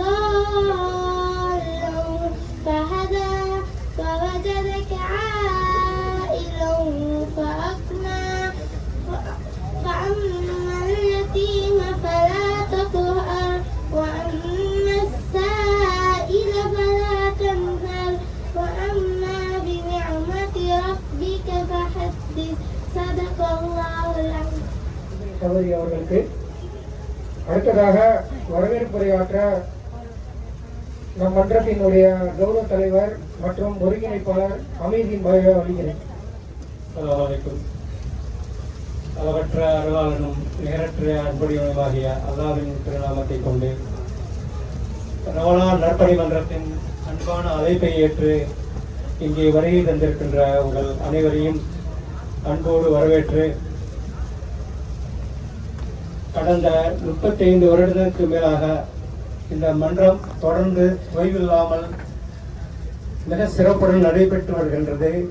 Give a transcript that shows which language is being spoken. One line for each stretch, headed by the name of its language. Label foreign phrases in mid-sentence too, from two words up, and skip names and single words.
Arabic: ضالا فهدى ووجدك عائلا فأغنى فأما اليتيم فلا تقهر وأما السائل فلا تنهر وأما بنعمة ربك فحدث. صدق الله العظيم.
Tamil: சகோதரி அவர்களுக்கு அடுத்ததாக வரவேற்புரையாற்ற நம் மன்றத்தினுடைய கௌரவ தலைவர் மற்றும் ஒருங்கிணைப்பாளர் அமீதின் பாய் அளிக்கிறேன். அளவற்ற அருளாளனும் நேரற்ற அன்புடையவனுமாகிய அல்லாஹ்வின் திருநாமத்தை கொண்டு ரமலான் நற்பணி மன்றத்தின் அன்பான அழைப்பை ஏற்று இங்கே வருகை தந்திருக்கின்ற உங்கள் அனைவரையும் அன்போடு வரவேற்று கடந்த 35 வருடங்களுக்கு மேலாக இந்த மன்றம் தொடர்ந்து ஓய்வில்லாமல் மிக சிறப்புடன் நடைபெற்று வருகின்றது.